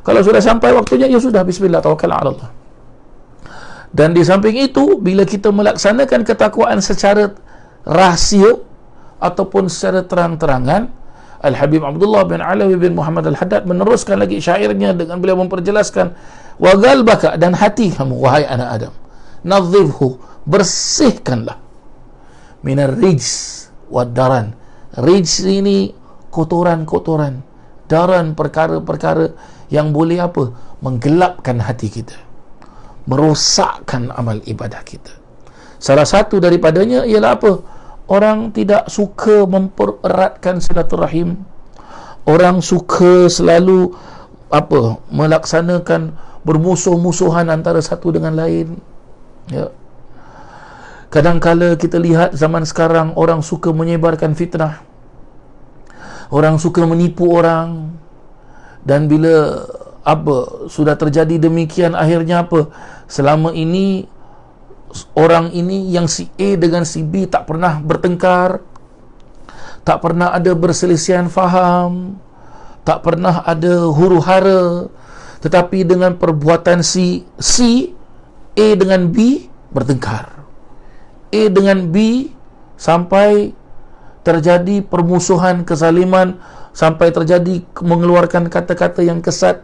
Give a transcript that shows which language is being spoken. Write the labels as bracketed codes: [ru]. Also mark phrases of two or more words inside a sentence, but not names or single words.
[ms] Kalau sudah sampai waktunya, ya sudah, bismillah, [ar] توكل على الله. [ms] Dan di samping itu, bila kita melaksanakan ketakwaan secara rahsia ataupun secara terang-terangan, Al-Habib Abdullah bin Alawi bin Muhammad Al-Haddad meneruskan lagi syairnya dengan beliau memperjelaskan, [ar] وقلبك, [ms] dan hati kamu wahai anak Adam, [ar] nadhifhu, bersihkanlah, من الرجس والدرن. [ms] Rijs ini kotoran-kotoran, daran perkara-perkara yang boleh apa? Menggelapkan hati kita, merosakkan amal ibadah kita. Salah satu daripadanya ialah apa? Orang tidak suka mempereratkan silaturahim. Orang suka selalu apa? Melaksanakan bermusuh-musuhan antara satu dengan lain. Ya. Kadang-kala kita lihat zaman sekarang orang suka menyebarkan fitnah. Orang suka menipu orang. Dan bila apa sudah terjadi demikian, akhirnya apa? Selama ini orang ini, yang si A dengan si B, tak pernah bertengkar, tak pernah ada perselisihan faham, tak pernah ada huru-hara, tetapi dengan perbuatan si A dengan B bertengkar, A dengan B, sampai terjadi permusuhan, kezaliman, sampai terjadi mengeluarkan kata-kata yang kesat.